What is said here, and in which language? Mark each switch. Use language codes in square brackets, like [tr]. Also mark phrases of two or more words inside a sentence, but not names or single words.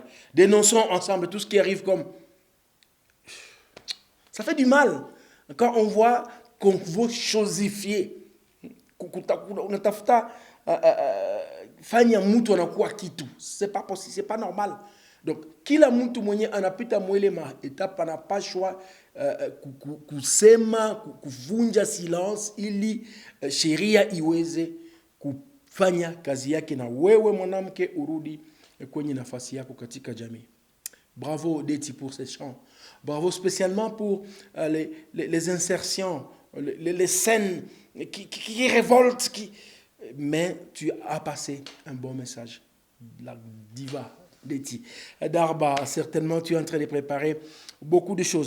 [fr] Dénonçons ensemble tout ce qui arrive comme... Ça fait du mal quand on voit qu'on veut chosifier. [sw] Fanya mtu anakuwa kitu. [fr] C'est pas possible, c'est pas normal. [sw] Donc kila mtu mwenye anapita mwele maetape anapashwa kusema, kuvunja silence ili sheria iweze kufanya kazi yake na wewe mwanamke urudi kwenye nafasi yako katika jamii. [fr] Bravo Deti pour ces chants. Bravo spécialement pour les insertions, les scènes qui révoltent, mais tu as passé un bon message. La diva Deti. Darba, certainement tu es en train de préparer beaucoup de choses.